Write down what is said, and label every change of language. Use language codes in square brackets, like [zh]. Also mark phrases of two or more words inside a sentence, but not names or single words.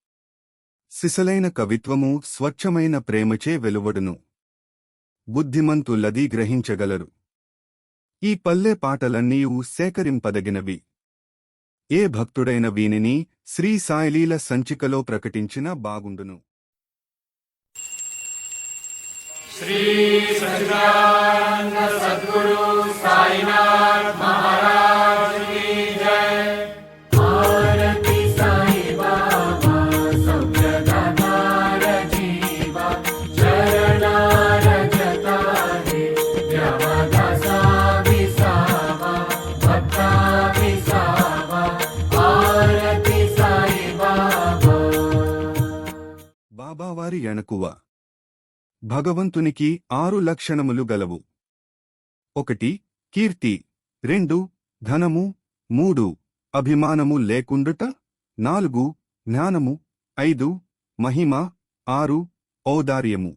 [te] సిసలైన కవిత్వము స్వచ్ఛమైన ప్రేమచే వెలువడును. బుద్ధిమంతులది గ్రహించగలరు. ఈ పల్లె పాటలన్నీయూ సేకరింపదగినవి. ఏ భక్తుడైన వీనిని శ్రీ సాయిలీల సంచికలో ప్రకటించిన బాగుండును. [hi] श्री सच्चिदानंद सद्गुरु साईनाथ महाराज की जय। [mr] आरती साई बाबा सौख्यदातार जीवा, चरणा रजता है व्यवदासा विसावा, भक्ता विसावा। आरती साई बाबा। [te] బాబావారి ఎణకువ. భగవంతునికి 6 లక్షణములు గలవు. 1 కీర్తి, 2 ధనము, 3 అభిమానము లేకుండుట, 4 జ్ఞానము, 5 మహిమ, 6 ఔదార్యము.